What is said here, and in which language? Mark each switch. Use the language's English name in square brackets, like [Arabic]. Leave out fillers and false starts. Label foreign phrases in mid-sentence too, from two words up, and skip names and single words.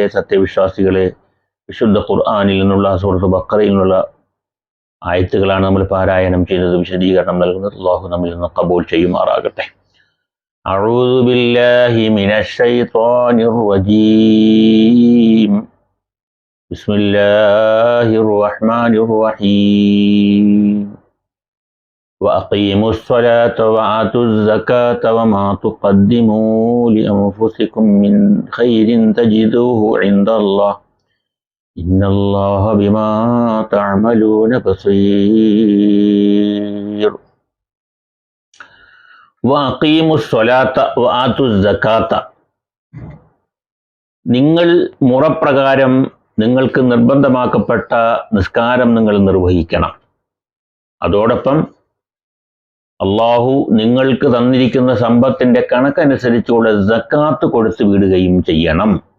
[Malayalam] സത്യവിശ്വാസികളെ, വിശുദ്ധ ഖുർആനിൽ നിന്നുള്ള സൂറത്ത് ബഖറയിൽ നിന്നുള്ള ആയത്തുകളാണ് നമ്മൾ പാരായണം ചെയ്യുന്നത്, വിശദീകരണം നൽകുന്നത്. അല്ലാഹു നമ്മിൽ നിന്ന് ഖബൂൽ ചെയ്യുമാറാകട്ടെ. [Arabic] أعوذ بالله من الشيطان الرجيم. بسم الله الرحمن الرحيم. وأقيموا الصلاة وآتوا الزكاة وما تقدموا لأنفسكم من خير تجدوه عند الله إن الله بما تعملون بصير. وأقيموا الصلاة وآتوا الزكاة. [Malayalam] നിങ്ങൾ മുറപ്രകാരം നിങ്ങൾക്ക് നിർബന്ധമാക്കപ്പെട്ട നിസ്കാരം നിങ്ങൾ നിർവഹിക്കണം. അതോടൊപ്പം അള്ളാഹു നിങ്ങൾക്ക് തന്നിരിക്കുന്ന സമ്പത്തിന്റെ കണക്കനുസരിച്ചുള്ള സക്കാത്ത് കൊടുത്തു വിടുകയും ചെയ്യണം.